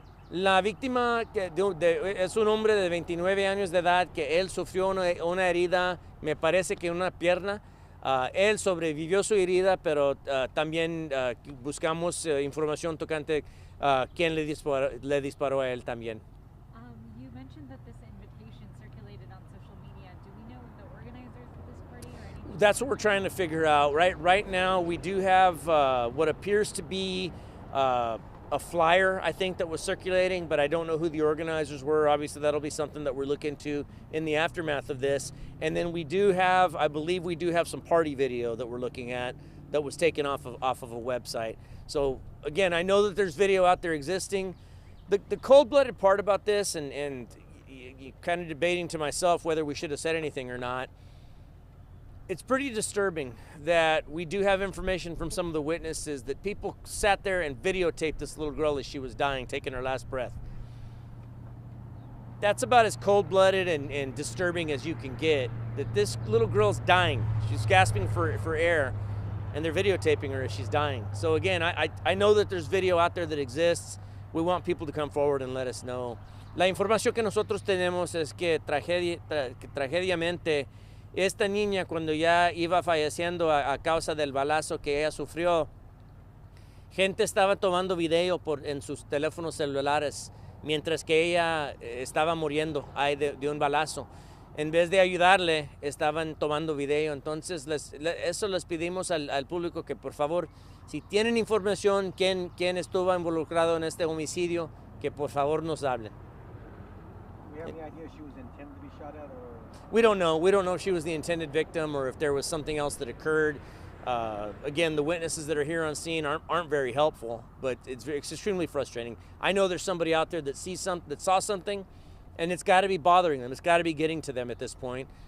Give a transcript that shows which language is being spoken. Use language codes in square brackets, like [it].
[es] La víctima es un hombre de 29 años de edad que él sufrió una herida, me parece que en una pierna. Él sobrevivió su herida, pero también buscamos información tocante quién le disparó a él también. [en] You mentioned that this invitation circulated on social media. Do we know the organizers of this party or anything? That's what we're trying to figure out. Right now, we do have what appears to be a flyer, I think, that was circulating, but I don't know who the organizers were. Obviously, that'll be something that we're looking into in the aftermath of this. And then we do have, I believe we do have some party video that we're looking at that was taken off of a website. So again, I know that there's video out there existing. The cold-blooded part about this, and kind of debating to myself whether we should have said anything or not, it's pretty disturbing that we do have information from some of the witnesses that people sat there and videotaped this little girl as she was dying, taking her last breath. That's about as cold-blooded and disturbing as you can get, that this little girl's dying. She's gasping for air, and they're videotaping her as she's dying. So again, I know that there's video out there that exists. We want people to come forward and let us know. [es] La información que nosotros tenemos es que tragediamente esta niña, cuando ya iba falleciendo a causa del balazo que ella sufrió, gente estaba tomando video en sus teléfonos celulares mientras que ella estaba muriendo de un balazo. En vez de ayudarle, estaban tomando video. Entonces, eso les pedimos al público que, por favor, si tienen información quién estuvo involucrado en este homicidio, que por favor nos hablen. [en] Do we have any idea if she was intended to be shot at, or? We don't know. We don't know if she was the intended victim or if there was something else that occurred. Again, the witnesses that are here on scene aren't very helpful, but it's extremely frustrating. I know there's somebody out there that saw something, and it's got to be bothering them. It's got to be getting to them at this point.